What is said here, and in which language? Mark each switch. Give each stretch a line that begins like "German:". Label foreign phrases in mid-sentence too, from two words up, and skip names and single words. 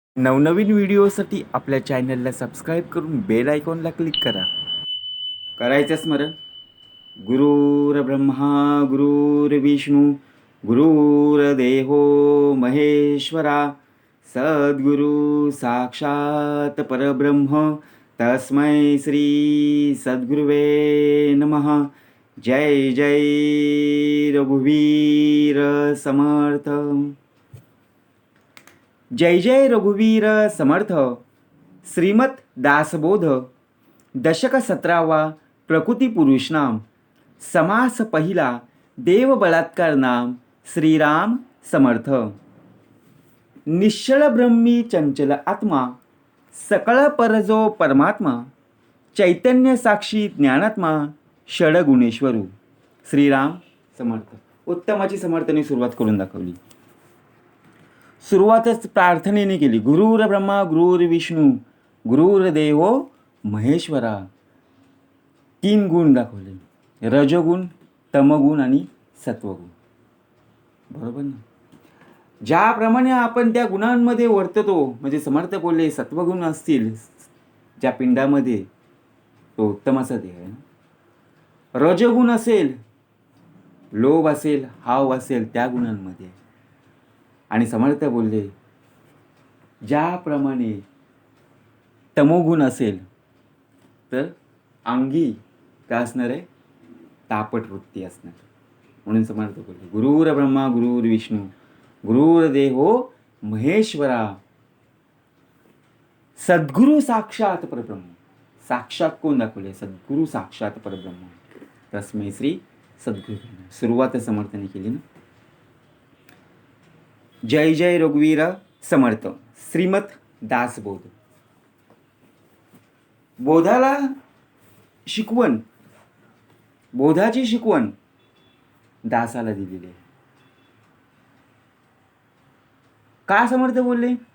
Marathi: नवनवीन व्हिडिओसाठी आपल्या चॅनलला सबस्क्राईब करून
English: bell icon click
Marathi: करा. करायचं स्मरण.
Sanskrit: गुरुर्ब्रह्मा गुरुर्विष्णू गुरुर्देहो महेश्वरा सद्गुरु साक्षात परब्रह्म तस्मै श्री सद्गुरुवे नमः.
Marathi: जय जय रघुवीर समर्थ. जय जय रघुवीर समर्थ. श्रीमत दासबोध दशक 17वा. प्रकृती पुरुष नाम. समास पहिला. देव बलात्कार नाम. श्रीराम समर्थ. निश्चळ ब्रह्मी चंचल आत्मा सकळ परजो परमात्मा चैतन्य साक्षी ज्ञानात्मा षडगुणेश्वरू. श्रीराम समर्थ. उत्तमाची समर्थाने सुरुवात करून दाखवली. सुरुवातच प्रार्थनेने केली.
Sanskrit: गुरुर ब्रह्मा गुरुर्विष्णू गुरुर्देवो महेश्वरा.
Marathi: 3 गुण दाखवले. रजोगुण, तमगुण आणि सत्वगुण. बरोबर ना. ज्याप्रमाणे आपण त्या गुणांमध्ये वर्ततो, म्हणजे समर्थ बोलले सत्वगुण असतील ज्या पिंडामध्ये, तो उत्तमाचा देह आहे. रजोगुण असेल, लोभ असेल, हाव असेल, त्या गुणांमध्ये. आणि समर्थ बोलले ज्याप्रमाणे तमोगुण असेल तर अंगी काय असणार आहे, तापट वृत्ती असणार. म्हणून समर्थ बोलले
Sanskrit: गुरुर ब्रह्मा गुरुर्विष्णू गुरुर्देहो महेश्वरा सद्गुरु साक्षात परब्रह्म.
Marathi: साक्षात कोण दाखवले?
Sanskrit: सद्गुरु साक्षात परब्रह्म तस्मै श्री सद्गुरु.
Marathi: सुरुवात समर्थने केली ना. जय जय रघुवीर समर्थ. श्रीमत दासबोध. बोधाला शिकवण, बोधाची शिकवण दासाला दिलेली आहे. का समर्थ बोलले?